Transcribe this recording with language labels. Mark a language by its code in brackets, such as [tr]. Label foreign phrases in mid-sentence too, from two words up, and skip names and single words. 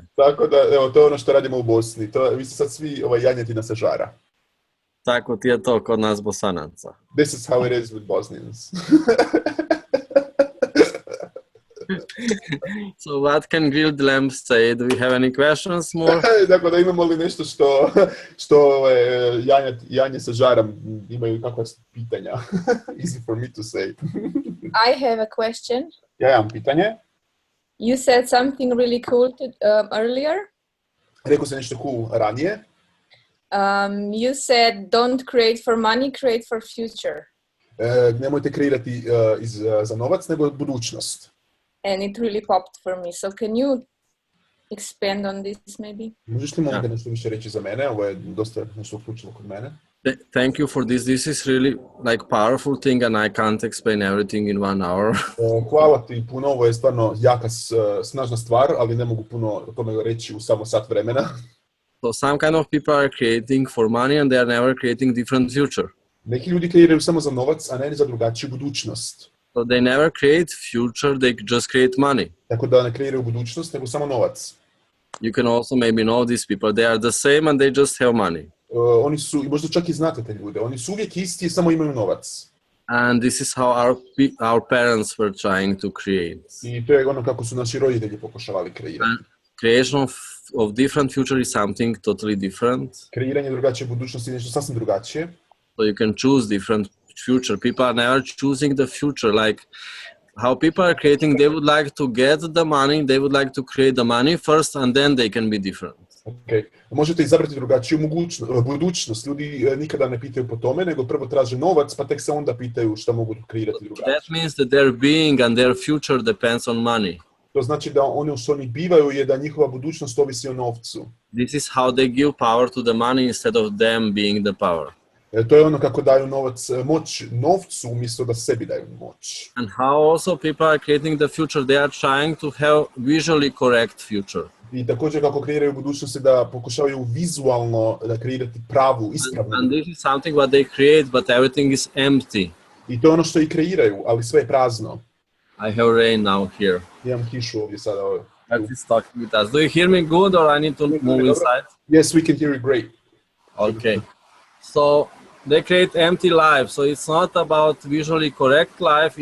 [bs] Tako da, evo, to je ono što radimo u Bosni. Vi ste sad svi janjetina sa žara. Tako ti je to kod nas Bosanaca. [en] This is how it is with Bosnians. So what can grilled lamb say? Do we have any questions more? [bs] Dakle, da imamo li nešto što janje sa žarom imaju kakva pitanja? [en] Easy for me to say. I have a question. [bs] Ja imam pitanje. [en] You said something really cool earlier. [bs] Rekao sam nešto cool ranije. [en] You said don't create for money, create for future. [bs] Nemojte kreirati za novac, nego budućnost. [en] And it really popped for me. So can you expand on this maybe? [bs] Možeš li možda nešto više reći za mene? Ovo je dosta nešto uključilo kod mene. [en] Thank you for this. This is really like powerful thing and I can't explain everything in 1 hour. [bs] Hvala ti puno, ovo je stvarno jaka, snažna stvar, ali ne mogu puno o tome reći u samo sat vremena. [en] So some kind of people are creating for money and they are never creating different future. [bs] Neki ljudi kreiraju samo za novac, a ne za drugačiju budućnost. [en] So they never create future, they just create money. [bs] Tako da ne kreiraju budućnost, nego samo novac. [en] You can also maybe know these people. They are the same and they just have money. [bs] Oni su, i možda čak i znate te ljude, oni su uvijek isti, samo imaju novac. [en] And this is how our parents were trying to create. [bs] I to je ono kako su naši roditelji pokušavali kreirati. [en] And creation of different future is something totally different. [bs] Kreiranje drugačije budućnosti je nešto sasvim drugačije. [en] So you can choose different future. People are never choosing the future. Like how people are creating, they would like to get the money, they would like to create the money first and then they can be different. Okay. [bs] Možete izabrati drugačiju budućnost. Ljudi nikada ne pitaju po tome, nego prvo traže novac, pa tek se onda pitaju šta mogu kreirati drugačije. [en] That means that their being and their future depends on money. [bs] To znači da ono što oni bivaju je da njihova budućnost ovisi o novcu. [en] This is how they give power to the money instead of them being the power. [bs] To je ono kako daju moć novcu umjesto da sebi daju moć. [en] And how also people are creating the future, they are trying to have visually correct future. [bs] I također kako kreiraju budućnosti da pokušavaju vizualno da kreirati pravu, ispravnu. [en] And this is something what they create, but everything is empty. [bs] I to je ono što i kreiraju, ali sve je prazno. [en] I have rain now here. [bs] Imam kišu ovdje sada. [en] That is talking with us. Do you hear me good or I need to move inside? Yes, we can hear you great. Okay. So they create empty life. So it's not about visually correct life.